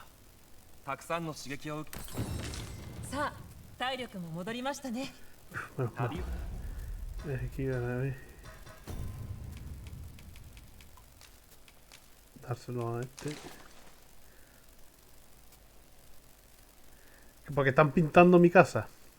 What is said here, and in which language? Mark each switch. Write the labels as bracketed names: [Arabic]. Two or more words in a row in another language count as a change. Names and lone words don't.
[Japanese] たくさんの刺激を受け。さあ、体力も戻りましたね。 [Spanish] Menos mal. [Japanese] 旅 [Spanish] Aquí van a ver. Dárselo a este. Porque están pintando mi casa.